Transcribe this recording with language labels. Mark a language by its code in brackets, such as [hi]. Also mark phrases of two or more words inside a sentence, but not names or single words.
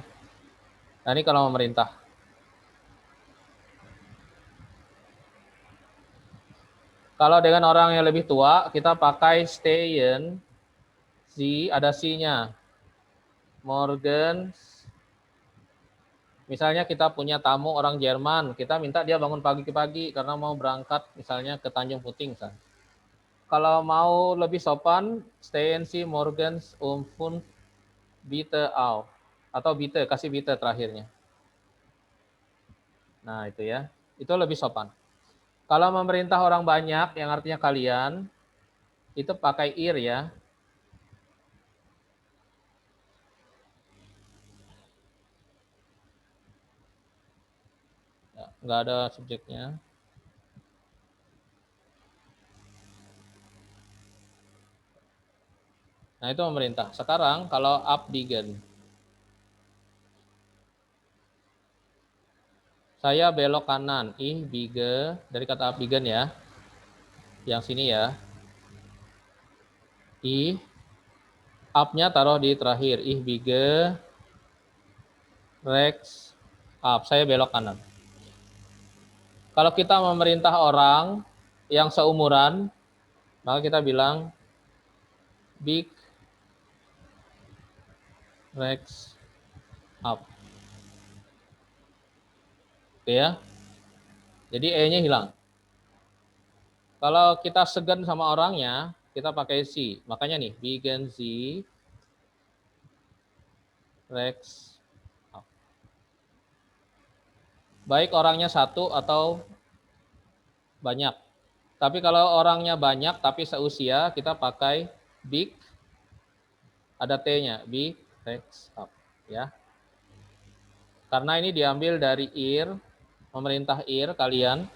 [id] Nah, ini kalau memerintah. Kalau dengan orang yang lebih tua, kita pakai stehen, ada si-nya. [de] Morgens. [id] Misalnya kita punya tamu orang Jerman, kita minta dia bangun pagi-pagi karena mau berangkat misalnya ke Tanjung Puting. Kalau mau lebih sopan, [de] stehen Sie morgens 5 bitte auf. [id] Atau bitte, kasih bitte terakhirnya. Nah, itu ya. Itu lebih sopan. Kalau memerintah orang banyak, yang artinya kalian, itu pakai ir ya. Nggak ada subjeknya. Nah, itu memerintah. Sekarang kalau abbiegen. Saya belok kanan. [de] Ich biege, [id] dari kata abbiegen ya. Yang sini ya. Up-nya taruh di terakhir. [de] Ich biege rechts up. [id] Saya belok kanan. Kalau kita memerintah orang yang seumuran, maka kita bilang [de] big rechts up. [id] Oke ya. Jadi E-nya hilang. Kalau kita segan sama orangnya, kita pakai si. Makanya nih, [de] biegen Sie rechts up. [id] Baik orangnya satu atau banyak. Tapi kalau orangnya banyak tapi seusia, kita pakai big, ada T-nya, [de] big rechts up. [id] Ya. Karena ini diambil dari ir, memerintah ir kalian.